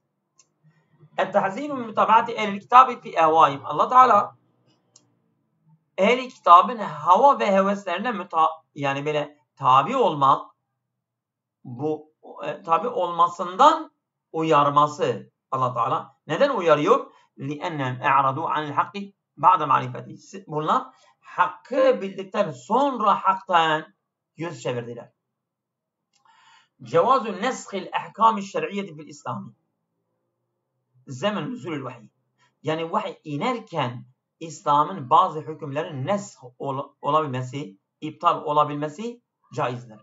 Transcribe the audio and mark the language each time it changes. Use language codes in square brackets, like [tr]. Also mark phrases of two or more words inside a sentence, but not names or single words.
[ar] التحذير من متابعة أهل الكتاب في أهوائهم. [tr] Allah Teala ehl-i kitabın hava ve heveslerine yani böyle tabi olmak, bu tabi olmasından uyarması Allah Teala. Neden uyarıyor? [ar] لِأَنَّهُمْ اَعْرَضُوا عَنِ الْحَقِّ بَعْدَ مَعْرِفَتِهِ. [tr] Bunlar hakkı bildikten sonra haktan yüz çevirdiler. [ar] جواز نسخ الأحكام الشرعية في الإسلام. زمن نزول الوحي. [tr] Yani vahiy inerken İslam'ın bazı hükümlerin nesh olabilmesi, iptal olabilmesi caizdir.